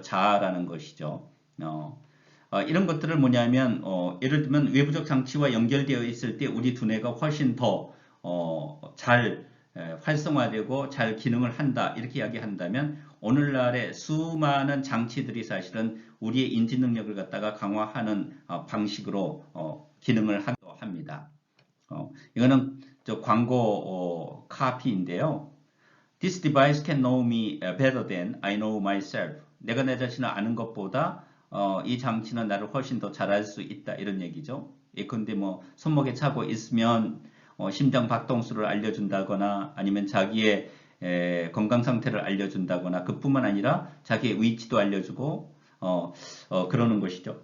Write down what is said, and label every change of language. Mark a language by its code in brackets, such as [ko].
[ko] 자아라는 것이죠. 이런 것들을 뭐냐면 예를 들면 외부적 장치와 연결되어 있을 때 우리 두뇌가 훨씬 더 잘 활성화되고 잘 기능을 한다 이렇게 이야기한다면 오늘날의 수많은 장치들이 사실은 우리의 인지 능력을 갖다가 강화하는 방식으로 기능을 하기도 합니다. 이거는 저 광고 카피인데요. [en] This device can know me better than I know myself. [ko] 내가 내 자신을 아는 것보다 이 장치는 나를 훨씬 더 잘할 수 있다 이런 얘기죠. 예컨대 뭐 손목에 차고 있으면 심장 박동수를 알려준다거나 아니면 자기의 건강 상태를 알려준다거나 그뿐만 아니라 자기의 위치도 알려주고 그러는 것이죠.